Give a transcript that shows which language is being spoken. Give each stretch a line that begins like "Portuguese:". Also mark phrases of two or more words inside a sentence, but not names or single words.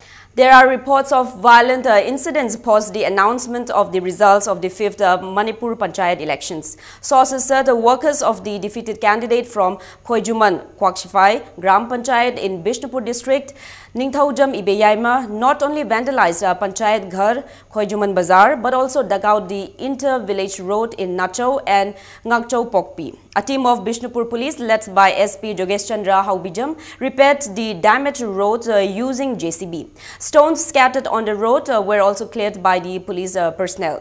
English: There are reports of violent incidents post the announcement of the results of the 5th Manipur Panchayat elections. Sources said the workers of the defeated candidate from Khoijuman, Kwakshifai, Gram Panchayat in Bishnupur district, Ningthaujam Ibeyaima, not only vandalized Panchayat Ghar, Khoijuman Bazar, but also dug out the inter-village road in Nachau and Ngakchau Pokpi. A team of Bishnupur police led by SP Jogesh Chandra Haubijam repaired the damaged roads using JCB. Stones scattered on the road were also cleared by the police personnel.